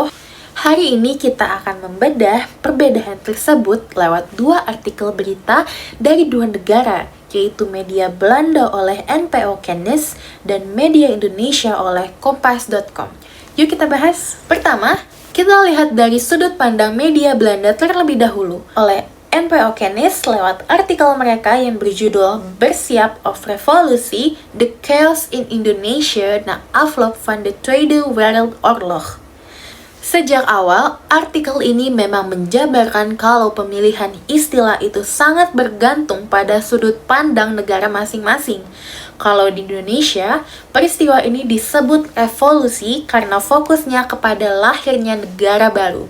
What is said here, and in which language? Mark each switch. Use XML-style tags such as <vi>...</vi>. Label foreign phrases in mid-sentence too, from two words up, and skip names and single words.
<id>Hari ini kita akan membedah perbedaan tersebut lewat dua artikel berita dari dua negara, yaitu media Belanda oleh NPO Kennis dan media Indonesia oleh Kompas.com. Yuk kita bahas. Pertama, kita lihat dari sudut pandang media Belanda terlebih dahulu oleh NPO Kennis lewat artikel mereka yang berjudul Bersiap of Revolutie, The Chaos in Indonesia na Afloop van de Tweede Wereldoorlog. Sejak awal, artikel ini memang menjabarkan kalau pemilihan istilah itu sangat bergantung pada sudut pandang negara masing-masing. Kalau di Indonesia, peristiwa ini disebut revolusi karena fokusnya kepada lahirnya negara baru.</id>